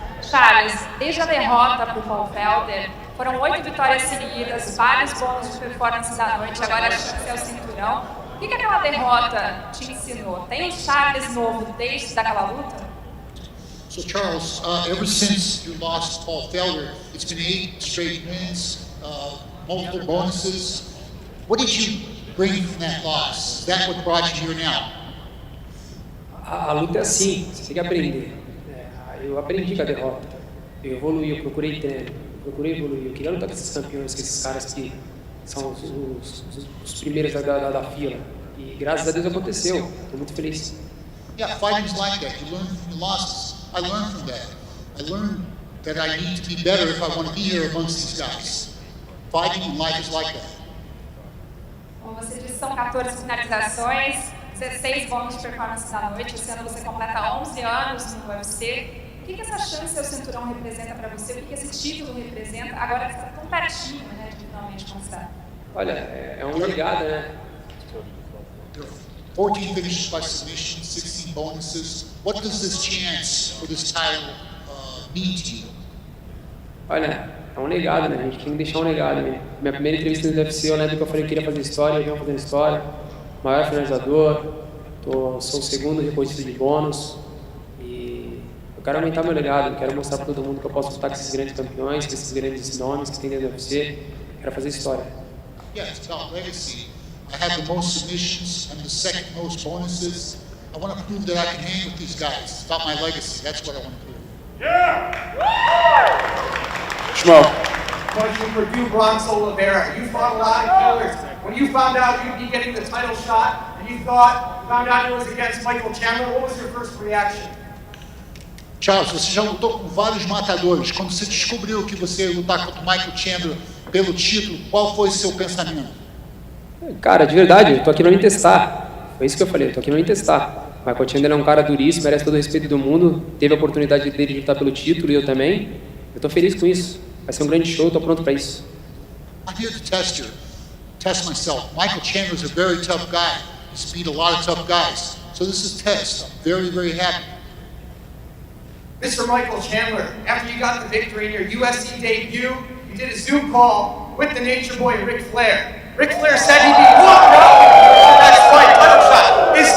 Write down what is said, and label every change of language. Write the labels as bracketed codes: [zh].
[pt] Charles, desde a derrota para o Paul Felder, foram 8 vitórias seguidas, vários bônus de performance da noite, agora a chance é o cinturão. O que aquela derrota te ensinou? Tem um Charles novo desde aquela luta? [en] So Charles, ever since you lost Paul Felder, it's been 8 straight wins, multiple bonuses. What did you bring from that loss? Is that what brought you here now? [pt] A luta é assim, você tem que aprender. Eu aprendi com a derrota. Eu evoluí, eu procurei treino, procurei evoluir. Eu queria lutar com esses campeões, com esses caras que são os primeiros da fila. E graças a Deus aconteceu. Estou muito feliz. [en] Yeah, fighting's like that. You learn from your losses. I learned from that. I learned that I need to be better if I want to be here amongst these guys. Fighting in life is like that. [pt] Como você disse, são 14 finalizações, 16 bônus de performance da noite. Esse ano você completa 11 anos no UFC. O que essa chance ao cinturão representa para você? O que esse título representa? Agora que está tão pertinho, né, de finalmente conquistar. Olha, é uma ligada, né? [en] 14 finishes by submission, 16 bonuses. What does this chance for this title mean to you? [pt] Olha, é um legado, né? A gente tem que deixar um legado, né? Minha primeira entrevista no UFC, eu lembro que eu falei que queria fazer história, eu venho fazendo história. Maior finalizador, sou o segundo recorrista de bônus. E eu quero aumentar meu legado, eu quero mostrar para todo mundo que eu posso lutar com esses grandes campeões, com esses grandes nomes que tem dentro do UFC. Quero fazer história. [en] Yeah, it's about legacy. I have the most submissions and the second most bonuses. I want to prove that I can hang with these guys. It's about my legacy. That's what I want to prove. Schmo. Question for you, Bronx Oliveira. You fought a lot of killers. When you found out you'd be getting the title shot, and you found out it was against Michael Chandler, what was your first reaction? [pt] Charles, você já lutou com vários matadores. Quando você descobriu que você ia lutar contra o Michael Chandler pelo título, qual foi o seu pensamento? Cara, de verdade, eu tô aqui pra me testar. Foi isso que eu falei, eu tô aqui pra me testar. O Michael Chandler é um cara duríssimo, merece todo o respeito do mundo. Teve a oportunidade dele de lutar pelo título e eu também. Eu tô feliz com isso. Vai ser um grande show, tô pronto pra isso. [en] I'm here to test you, test myself. Michael Chandler is a very tough guy. He's beat a lot of tough guys. So this is a test. I'm very, very happy. Mr. Michael Chandler, after you got the victory in your UFC debut, you did a Zoom call with the Nature Boy Ric Flair. Ric Flair said he'd be walking out for the next fight, title shot. Is